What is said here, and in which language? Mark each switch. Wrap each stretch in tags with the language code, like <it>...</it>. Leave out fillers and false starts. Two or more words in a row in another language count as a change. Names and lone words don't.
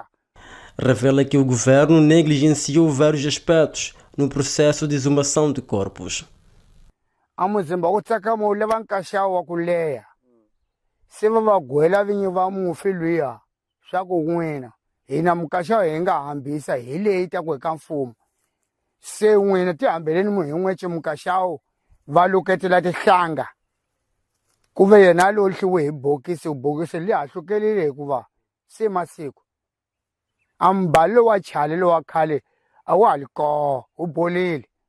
<pt>Revela que o governo negligenciou vários aspectos no processo de exumação de corpos.</pt> <ts>A muzimba ku tsakama wu lava nkaxawo wa ku leha se va gwela vinyi va mufi luya swa ku n'wina hina mukaxa hi nga hambisa hi leyi ta ku eka mfumo se n'wina ti hambeleni mu hi n'wexe mukaxawo va luketela tihlanga ku ve yena lohlhiwe hi bokisi li hahlukelile hikuva se masiku a mbalo wa chale lowa khale a wa ha li koho wu bolile</ts>